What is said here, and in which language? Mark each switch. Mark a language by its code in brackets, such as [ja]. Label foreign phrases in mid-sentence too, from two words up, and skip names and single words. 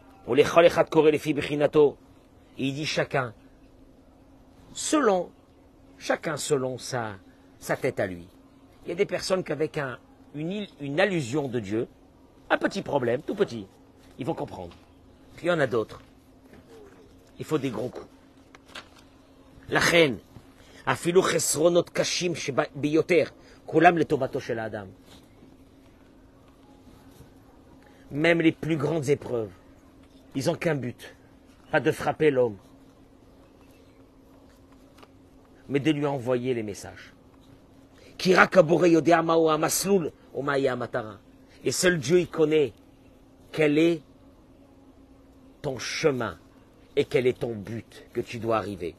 [fr] Il dit chacun selon sa tête à lui. Il y a des personnes qu'avec une allusion de Dieu, un petit problème, tout petit, ils vont comprendre. Puis il y en a d'autres. Il faut des gros coups. La reine, [he] אפילו חסרונות קשים ביותר, כולם לטובתו של אדם. [fr] Même les plus grandes épreuves, ils n'ont qu'un but, pas de frapper l'homme, mais de lui envoyer les messages. Et seul Dieu il connaît quel est ton chemin et quel est ton but que tu dois arriver.